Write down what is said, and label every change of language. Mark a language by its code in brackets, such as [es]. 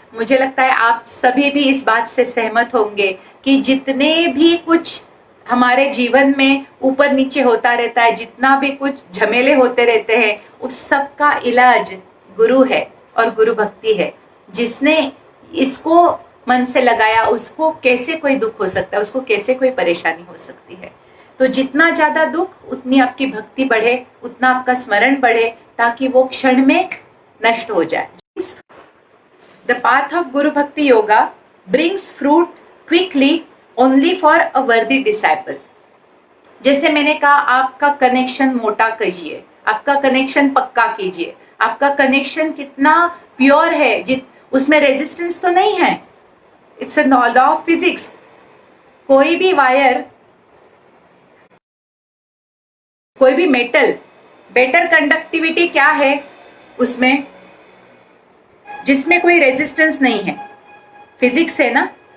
[hi] मुझे लगता है आप सभी भी इस बात से सहमत होंगे कि जितने भी कुछ हमारे जीवन में ऊपर नीचे होता रहता है, जितना भी कुछ झमेले होते रहते हैं, उस सब का इलाज गुरु है और गुरु भक्ति है। जिसने इसको मन से लगाया उसको कैसे कोई दुख हो सकता है, उसको कैसे कोई परेशानी हो सकती है। तो जितना ज्यादा दुख उतनी आपकी भक्ति बढ़े, उतना आपका स्मरण बढ़े, ताकि वो क्षण में नष्ट हो जाए। [en] The path of Guru Bhakti Yoga brings fruit quickly only for a worthy disciple. [hi] जैसे मैंने कहा, आपका कनेक्शन मोटा कीजिए, आपका कनेक्शन पक्का कीजिए। आपका कनेक्शन कितना प्योर है, उसमें रेजिस्टेंस तो नहीं है। [en] It's a law of physics. [hi] कोई भी वायर, कोई भी मेटल, बेटर कंडक्टिविटी क्या है उसमें, जिसमें कोई रेजिस्टेंस नहीं है। फिजिक्स है ना।